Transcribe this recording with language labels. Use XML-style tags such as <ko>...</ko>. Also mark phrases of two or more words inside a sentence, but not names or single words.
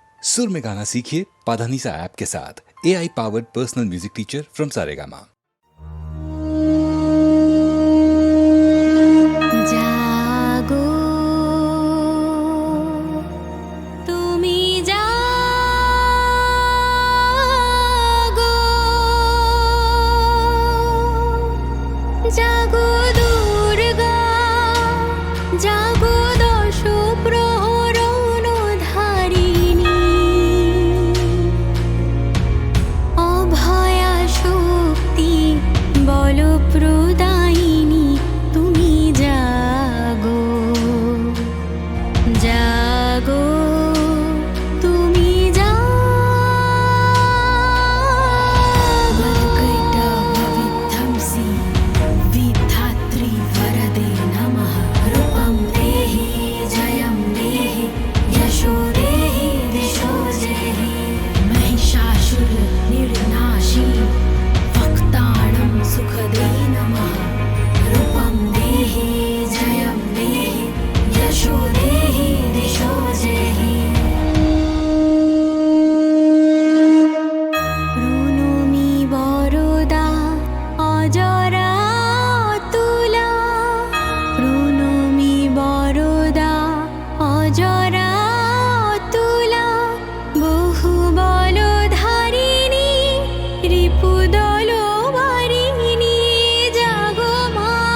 <hi>सुर में गाना सीखिए पाधानीसा ऐप के साथ।</hi> <en>AI powered personal music teacher from</en> <hi>सारेगामा।</hi> <bn>जागो তুমি জাগো জাগো দুর্গা জাগো দশ প্রহরণ ধারিণী অভয়া শক্তি বল প্রদায়িনী তুমি জাগো জাগো তুমি জাগো</bn> <sa>वरकैटभविध्वंसी विधात्री वरदे नमः रूपं देहि जयं देहि यशो देहि दिशो देहि महिषासुर निर्नाशी वक्ताणं सुखदे नमः रूपं देहि जयं देहि यशो देहि दिशो देहि</sa> <bn>প্রণমি বরদা অজরা তুলা প্রণমি বরদা অজরা তুলা বহু বল ধারিণী রিপুদল বারিণী জাগো মা</bn>